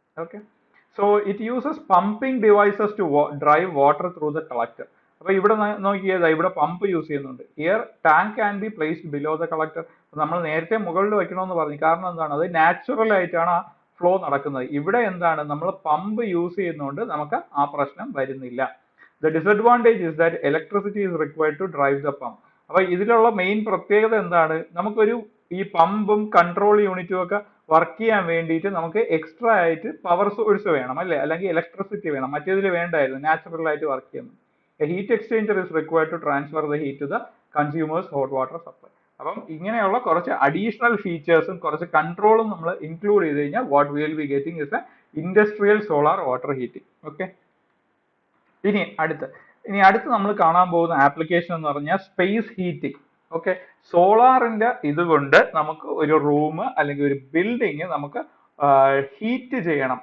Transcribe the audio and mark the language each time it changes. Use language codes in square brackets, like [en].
[en] Okay, so it uses pumping devices to drive water through the collector. [ml] അപ്പൊ ഇവിടെ നോക്കിയത് ഇവിടെ പമ്പ് യൂസ് ചെയ്യുന്നുണ്ട്. [en] Here tank can be placed below the collector. [ml] നമ്മൾ നേരത്തെ മുകളിൽ വെക്കണമെന്ന് പറഞ്ഞു. കാരണം എന്താണ്? അത് നാച്ചുറൽ ആയിട്ടാണ് ആ ഫ്ലോ നടക്കുന്നത്. ഇവിടെ എന്താണ്? നമ്മൾ പമ്പ് യൂസ് ചെയ്യുന്നതുകൊണ്ട് നമുക്ക് ആ പ്രശ്നം വരുന്നില്ല. [en] The disadvantage is that electricity is required to drive the pump. [ml] അപ്പൊ ഇതിലുള്ള മെയിൻ പ്രത്യേകത എന്താണ്? നമുക്കൊരു ഈ പമ്പും കൺട്രോൾ യൂണിറ്റും ഒക്കെ വർക്ക് ചെയ്യാൻ വേണ്ടിയിട്ട് നമുക്ക് എക്സ്ട്രാ ആയിട്ട് പവർ സോഴ്സ് വേണം, അല്ലെ? അല്ലെങ്കിൽ ഇലക്ട്രിസിറ്റി വേണം. മറ്റേതിൽ വേണ്ടായിരുന്നു, നാച്ചുറൽ ആയിട്ട് വർക്ക് ചെയ്യുന്നു. [en] A heat exchanger is required to transfer the heat to the consumer's hot water supply. [ml] അപ്പം ഇങ്ങനെയുള്ള കുറച്ച് അഡീഷണൽ ഫീച്ചേഴ്സും കുറച്ച് കൺട്രോളും നമ്മൾ ഇൻക്ലൂഡ് ചെയ്ത് കഴിഞ്ഞാൽ [en] What we will be getting is a industrial solar water heating. [ml] Okay, ഇനി അടുത്ത് നമ്മൾ കാണാൻ പോകുന്ന ആപ്ലിക്കേഷൻ എന്ന് പറഞ്ഞാൽ സ്പേസ് ഹീറ്റിംഗ്. ഓക്കെ, സോളാറിന്റെ ഇതുകൊണ്ട് നമുക്ക് ഒരു റൂം അല്ലെങ്കിൽ ഒരു ബിൽഡിംഗ് നമുക്ക് ഹീറ്റ് ചെയ്യണം.